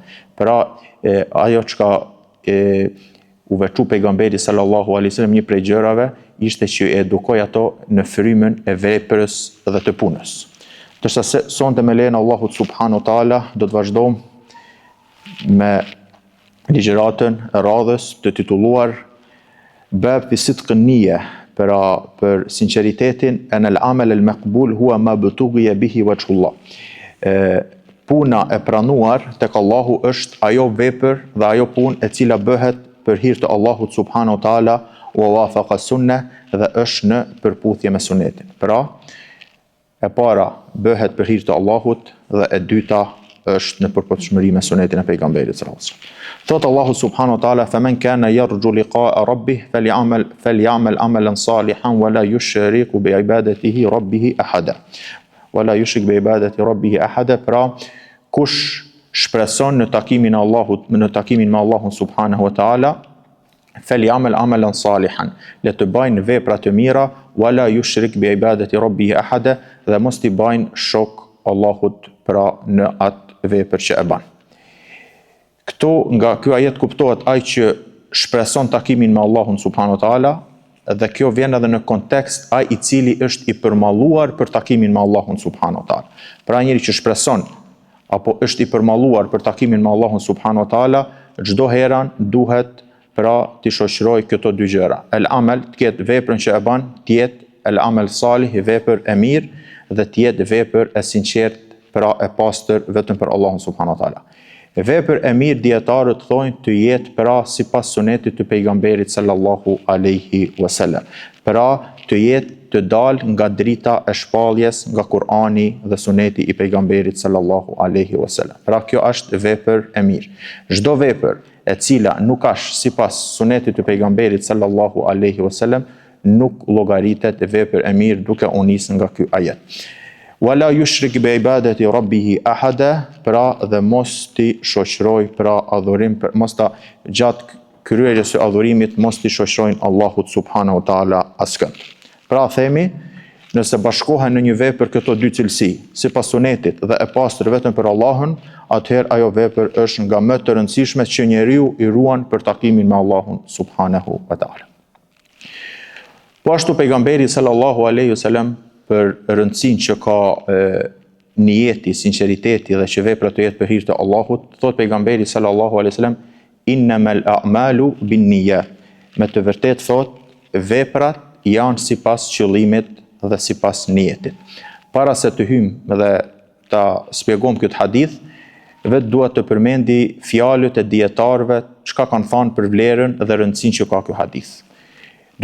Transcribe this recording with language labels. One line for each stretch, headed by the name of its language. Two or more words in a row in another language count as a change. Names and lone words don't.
Albanian: Pra, ajo çka u veçu pejgamberi
Arabic: صلى الله عليه وسلم
Albanian: një prej gjërave ishte që edukoi ato në frymën e veprës dhe të punës. Ndërsa sonte me lejen e Allahut
Arabic: سبحانه وتعالى
Albanian: do të vazhdojmë me ligjëratën e radhës të titulluar Bab fi sidq an-niyya, për sinqeritetin
Arabic: إن العمل المقبول هو ما ابتغي به وجه الله.
Albanian: Puna e pranuar tek Allahu është ajo vepër dhe ajo punë e cila bëhet për hir të Allahut
Arabic: سبحانه وتعالى ووافق السنة
Albanian: dhe është në përputhje me sunetin. Pra, e para bëhet për hir të Allahut dhe e dyta është në përputhshmëri me sunetin e pejgamberit
Arabic: صلى الله عليه وسلم. Thot Allahu سبحانه وتعالى فمن كان يرجو لقاء ربه فليعمل عملا صالحا ولا يشرك بعبادة ربه أحدا. ولا يشرك بعبادة ربه أحدا,
Albanian: pra kush shpreson në takimin e Allahut, në takimin me Allahun
Arabic: سبحانه وتعالى فليعمل عملا صالحا,
Albanian: le të bëjnë vepra të mira,
Arabic: ولا يشرك بعبادة ربه أحدا,
Albanian: dhe mos t'i bëjnë shok Allahut pra në atë vepër që e bën. Këtu nga ky ajet kuptohet ai që shpreson takimin me Allahun
Arabic: سبحانه وتعالى,
Albanian: dhe kjo vjen edhe në kontekst ai i cili është i përmalluar për takimin me Allahun
Arabic: سبحانه وتعالى.
Albanian: Pra njëri që shpreson apo është i përmalluar për takimin me Allahun
Arabic: سبحانه وتعالى,
Albanian: çdo herë duhet pra të shoqëroj këto dy gjëra.
Arabic: العمل,
Albanian: të ketë veprën që e bën, të jetë
Arabic: العمل الصالح,
Albanian: vepër e mirë, dhe të jetë vepër e sinqert, pra e pastër vetëm për Allahun
Arabic: سبحانه وتعالى.
Albanian: Vepër e mirë dietarët thonë të jetë pra sipas sunetit të pejgamberit
Arabic: صلى الله عليه وسلم.
Albanian: Pra të jetë të dalë nga drita e shpalljes nga Kur'ani dhe suneti i pejgamberit
Arabic: صلى الله عليه وسلم.
Albanian: Pra kjo është vepër e mirë. Çdo vepër e cila nuk është sipas sunetit të pejgamberit
Arabic: صلى الله عليه وسلم
Albanian: nuk llogaritet vepër e mirë, duke u nisur nga ky ajet.
Arabic: ولا يشرك بعبادة ربه أحدا,
Albanian: pra dhe mos ti shoqëroj pra adhurim, mos ta gjatë kryerjes së adhurimit mos ti shoqërojnë Allahut
Arabic: سبحانه وتعالى
Albanian: askënd. Pra themi, nëse bashkohen në një vepër këto dy cilësi, sipas sunetit dhe e pastër vetëm për Allahun, atëherë ajo vepër është nga më të rëndësishmet që njeriu i ruan për takimin me Allahun
Arabic: سبحانه وتعالى.
Albanian: Po ashtu pejgamberi
Arabic: صلى الله عليه وسلم
Albanian: për rëndësinë që ka niyeti, sinqeriteti dhe që veprat të jetë për hir të Allahut, thot pejgamberi
Arabic: صلى الله عليه وسلم إنما الأعمال بالنيات.
Albanian: Me të vërtetë thot veprat janë sipas qëllimit dhe sipas niyetit. Para se të hyjmë dhe ta shpjegojmë këtë hadith, vetë dua të përmendi fjalët e dietarëve çka kanë thënë për vlerën dhe rëndësinë që ka ky hadith.